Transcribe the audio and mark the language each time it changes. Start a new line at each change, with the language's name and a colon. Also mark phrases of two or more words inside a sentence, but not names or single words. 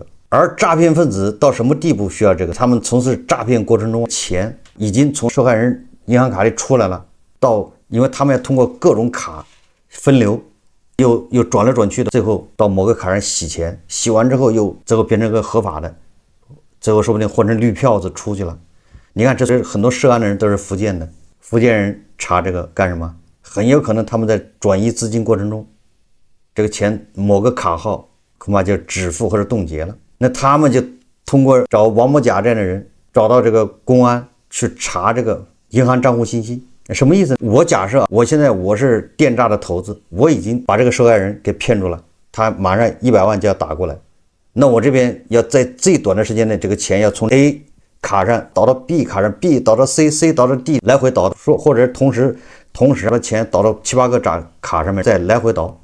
Chinese: 而詐騙分子到什麼地步需要這個？他們從事詐騙過程中，錢已經從受害人銀行卡裡出來了，因为他們要通過各種卡分流，又轉來轉去的，最後到某個卡上洗錢，洗完之後最後變成個合法的，最後說不定換成綠票子出去了。你看，這是很多涉案的人都是福建的，福建人查這個幹什麼？很有可能他們在轉移資金過程中，這個錢某個卡號恐怕就止付或者凍結了。那他們就通過找王某甲這樣的人，找到這個公安去查這個銀行賬戶信息。什麼意思？我假設我現在我是電詐的頭子，我已經把這個受害人給騙住了，他馬上100萬就要打過來，那我這邊要在最短的時間內，這個錢要從 A 卡上導到 B 卡上， B 導到 C 導到 D， 來回導，或者同時把錢導到7、8個卡上面，再來回導。